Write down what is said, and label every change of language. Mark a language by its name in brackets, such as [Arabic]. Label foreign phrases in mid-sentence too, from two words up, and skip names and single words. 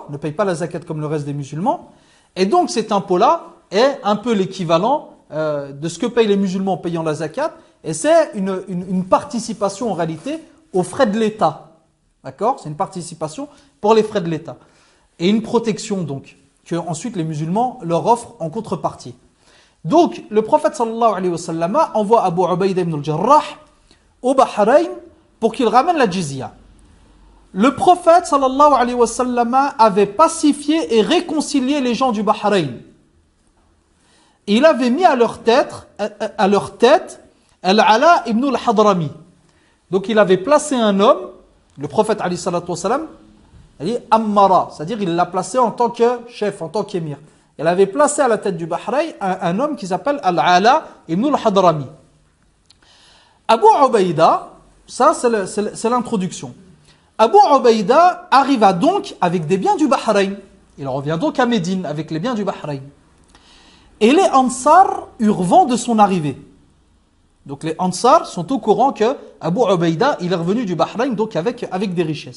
[French] Ils ne payent pas la zakat comme le reste des musulmans. Et donc cet impôt-là est un peu l'équivalent de ce que payent les musulmans en payant la zakat, et c'est une participation en réalité aux frais de l'État. D'accord? C'est une participation pour les frais de l'État. Et une protection donc, que ensuite les musulmans leur offrent en contrepartie. Donc, le prophète [Arabic] صلى الله عليه وسلم [French] envoie Abu Ubaïda ibn al-Jarrah au Bahreïn pour qu'il ramène la jizya. Le prophète [Arabic] صلى الله عليه وسلم [French] avait pacifié et réconcilié les gens du Bahreïn. Il avait mis à leur tête Al-Ala ibn al-Hadrami. Donc il avait placé un homme, le prophète [Arabic] عليه الصلاة وسلم, [French] Ammara, c'est-à-dire il l'a placé en tant que chef, en tant qu'émir. Il avait placé à la tête du Bahreïn un homme qui s'appelle Al-Ala ibn al-Hadrami. Abu Ubaïda, ça c'est l'introduction. Abu Ubaïda arriva donc avec des biens du Bahreïn. Il revient donc à Médine avec les biens du Bahreïn. Et les Ansar eurent vent de son arrivée. Donc les Ansar sont au courant que Abu Ubaïda, il est revenu du Bahreïn donc avec des richesses.